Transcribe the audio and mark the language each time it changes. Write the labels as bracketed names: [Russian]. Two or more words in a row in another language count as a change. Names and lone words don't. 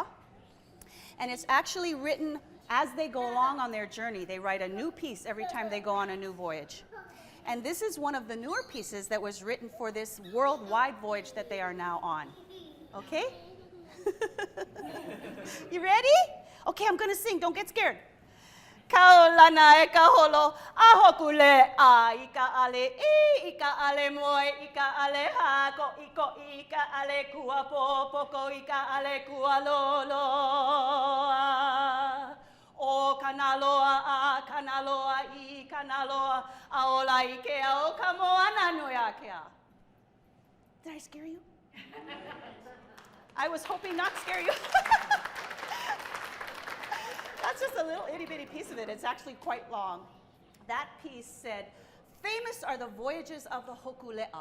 [English] And it's actually written as they go along on their journey. They write a new piece every time they go on a new voyage. And this is one of the newer pieces that was written for this worldwide voyage that they are now on. Okay? You ready? Okay, I'm going to sing. Don't get scared. [Hawaiian] Kaolana e ka holo, a hokule a ika ale I, ika ale moi, ika ale hako, ika ale kua popoko, ika ale kua loloa. O kanaloa a kanaloa I kanaloa, aola ikea o kamoana nuia kea. [English] Did I scare you? I was hoping not to scare you. That's just a little itty-bitty piece of it. It's actually quite long. That piece said, famous are the voyages of the hokule'a.